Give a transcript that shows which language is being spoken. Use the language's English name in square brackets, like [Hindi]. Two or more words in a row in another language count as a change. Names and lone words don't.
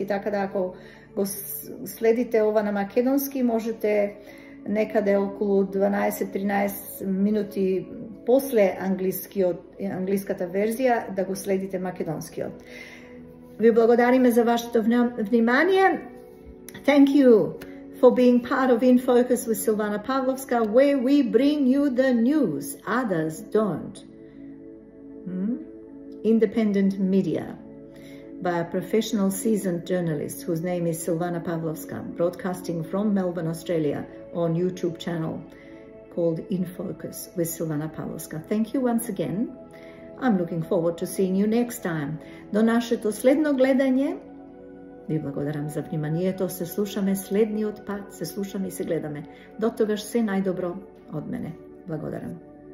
[Macedonian] Така да ако го следите ова на македонски, можете некаде околу 12-13 минути после англиската верзија да го следите македонскиот. Ви благодариме за вашето внимание. [English] Thank you for being part of In Focus with Silvana Pavlovska, where we bring you the news others don't. Independent media by a professional seasoned journalist whose name is Silvana Pavlovska, broadcasting from Melbourne, Australia on YouTube channel called In Focus with Silvana Pavlovska. Thank you once again. I'm looking forward to seeing you next time. [Macedonian] До нашето следно гледање, ви благодарам за вниманието, се слушаме следниот пат, се слушаме и се гледаме. До тогаш се најдобро од мене. Благодарам.